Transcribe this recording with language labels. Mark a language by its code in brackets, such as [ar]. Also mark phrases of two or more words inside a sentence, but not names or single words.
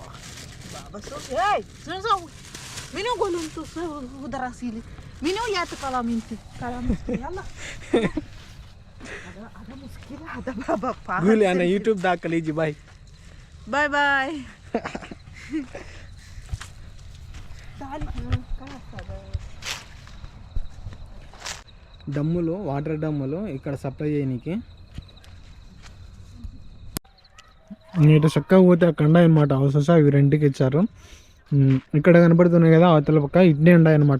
[ar] شوف هاي شنو سوي؟ منو يقول انتو دراسيلي؟ منو يعطي كلام انت؟ كلام يلا هذا مشكلة هذا بابا قولي أنا يوتيوب ذاك اللي يجي باي باي باي تعالي [te] డమ్ములు వాటర్ డమ్ములు ఇక్కడ సప్లై చేయనీకి. ఇటు చక్కగా పోతే అక్కడ అనమాట హౌసెస్ అవి రెంట్కి ఇచ్చారు. ఇక్కడ కనపడుతున్నాయి కదా అవతల పక్క ఇడ్నే ఉన్నాయి అనమాట.